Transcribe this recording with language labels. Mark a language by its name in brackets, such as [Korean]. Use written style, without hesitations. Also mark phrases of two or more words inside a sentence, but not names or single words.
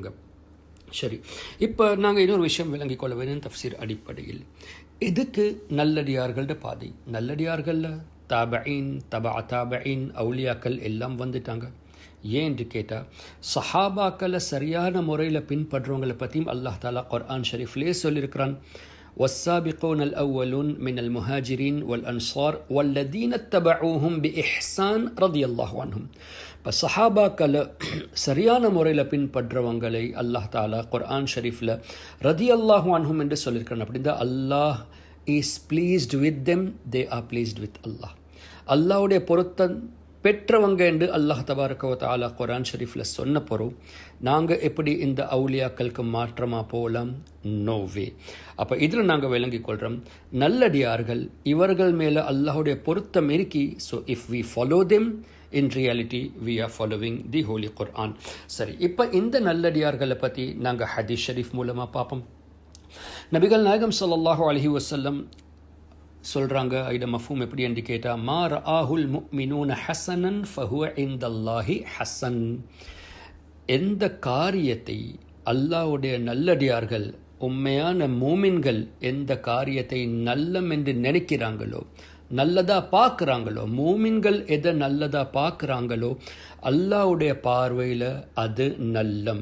[Tamil] சரி, இப்போ நாங்கள் இன்னொரு விஷயம் விளங்கிக் கொள்ள வேண்டும் தஃப்சீர் அடிப்படையில். எதுக்கு நல்லடியார்களோட பாதை? நல்லடியார்களில் தாபஈன், தாபஈன், அவுலியாக்கள் எல்லாம் வந்துட்டாங்க. ஏன் என்று கேட்டால், சஹாபாக்களை சரியான முறையில் பின்பற்றுறவங்களை பற்றியும் அல்லாஹ் தாலா குர்ஆன் ஷரீஃப்லேயே சொல்லியிருக்கிறான். [Arabic] والسابقون الأولون من المهاجرين والأنصار والذين اتبعوهم بإحسان رضي الله عنهم. [Tamil] இப்போ சஹாபாக்களை சரியான முறையில் பின்பற்றுறவங்களை அல்லாஹ் தாலா குர்ஆன் ஷரீஃபில் [Arabic] رضي الله عنهم [Tamil] என்று சொல்லியிருக்கிறான். [English] அப்படின்னா Allah is pleased with them, they are pleased with Allah. [Tamil] அல்லாஹ்வுடைய பொருத்தம் பெற்றவங்க என்று அல்லாஹ் [Arabic] تبارك وتعالى [Tamil] குர்ஆன் ஷரீஃபில் சொன்ன பிறகு நாங்கள் எப்படி இந்த அவுலியாக்களுக்கு மாற்றமாக போகலாம்? [English] no way. [Tamil] அப்போ இதில் நாங்கள் விளங்கிக் கொள்கிறோம், நல்லடியார்கள் இவர்கள் மேலே அல்லாஹுடைய பொருத்தம் இருக்கி. [English] So if we follow them in reality we are following the Holy Quran. [Tamil] சரி, இப்போ இந்த நல்லடியார்களை பற்றி நாங்கள் ஹதீஸ் ஷரீஃப் மூலமாக பார்ப்போம். நபிகள் நாயகம் [Arabic] صلى الله عليه وسلم [Tamil] சொல்கிறாங்க, ஐட மஃபூம் எப்படி என்று கேட்டால், [Arabic] ما رآه المؤمنون حسنا فهو عند الله حسن. [Tamil] எந்த காரியத்தை அல்லாஹ்வுடைய நல்லடியார்கள், உண்மையான மூமின்கள் எந்த காரியத்தை நல்லம் என்று நினைக்கிறாங்களோ, நல்லதாக பார்க்குறாங்களோ, மூமின்கள் எதை நல்லதாக பார்க்குறாங்களோ அல்லாஹ்வுடைய பார்வையில் அது நல்லம்.